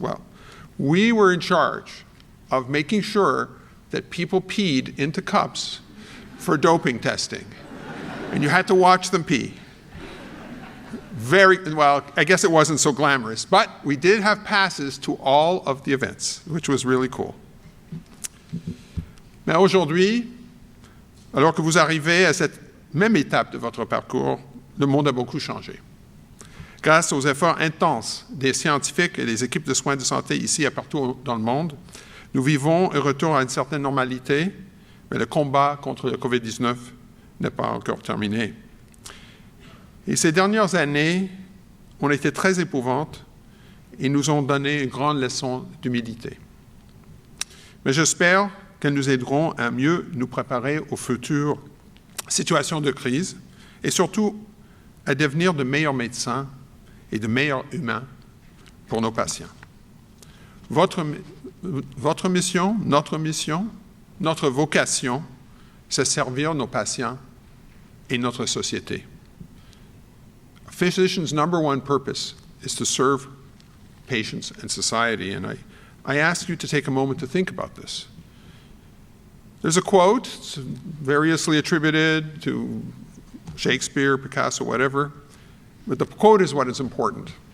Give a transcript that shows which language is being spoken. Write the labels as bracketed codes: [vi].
[en] Well, we were in charge of making sure that people peed into cups for doping testing. And you had to watch them pee. Well, I guess it wasn't so glamorous, but we did have passes to all of the events, which was really cool. [fr] Mais aujourd'hui, alors que vous arrivez à cette même étape de votre parcours, le monde a beaucoup changé. Grâce aux efforts intenses des scientifiques et des équipes de soins de santé ici et partout dans le monde, nous vivons un retour à une certaine normalité, mais le combat contre le COVID-19 n'est pas encore terminé. Et ces dernières années ont été très éprouvantes et nous ont donné une grande leçon d'humilité. Mais j'espère qu'elles nous aideront à mieux nous préparer aux futures situations de crise et surtout à devenir de meilleurs médecins et de meilleurs humains pour nos patients. Votre mission, notre vocation, c'est servir nos patients et notre société. [en] A physician's number one purpose is to serve patients and society, and I ask you to take a moment to think about this. There's a quote, it's variously attributed to Shakespeare, Picasso, whatever, but the quote is what is important.